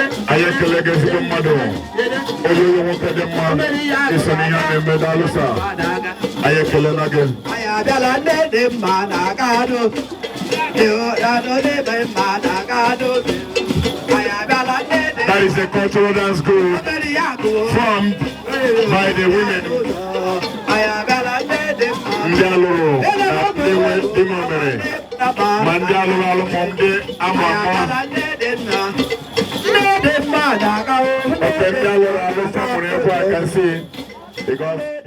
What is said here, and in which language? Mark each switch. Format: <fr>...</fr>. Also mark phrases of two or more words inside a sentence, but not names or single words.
<ig>Anyị ekele gị ezigbo mmadụ. Oyoyo nwoke dị mma. Iso n'ihe a na-eme, daalụ sir. Anyị ekele na gị. Anyị abịala, nne dị mma na-aga adụ. Dị ụra n'obi dị mma na-aga adụ. Anyị abịala, nne dị mma.</ig> <en>That is a cultural dance group formed by the women.</en> <ig>Anyị abịala, nne dị mma. Ndị alụrụ na ndị nwe di na o mere. Ma ndị alụrụ alụ ma ndị ama ama. Anyị abịala, nne dị mma. Nne dị mma na-aga o. Oke, ndị alụrụ alụ famụrụ egwu a ka nsị. Because</ig>